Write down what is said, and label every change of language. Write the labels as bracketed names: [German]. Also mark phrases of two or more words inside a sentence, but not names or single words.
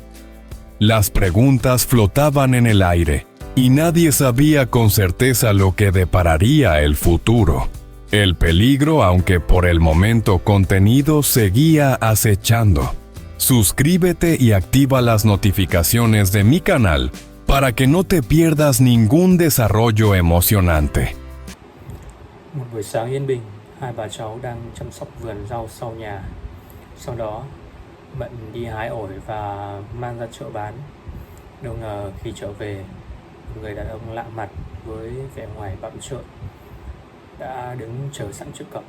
[Spanish] Las preguntas flotaban en el aire, y nadie sabía con certeza lo que depararía el futuro. El peligro, aunque por el momento contenido, seguía acechando. Suscríbete y activa las notificaciones de mi canal para que no te pierdas ningún desarrollo emocionante. [Vietnamese] Một buổi sáng yên bình, hai bà cháu đang chăm sóc vườn rau sau nhà. Sau đó, Mận đi hái ổi và mang ra chợ bán. Đâu ngờ khi trở về, một người đàn ông lạ mặt với vẻ ngoài bặm trợn đã đứng chờ sẵn trước cổng.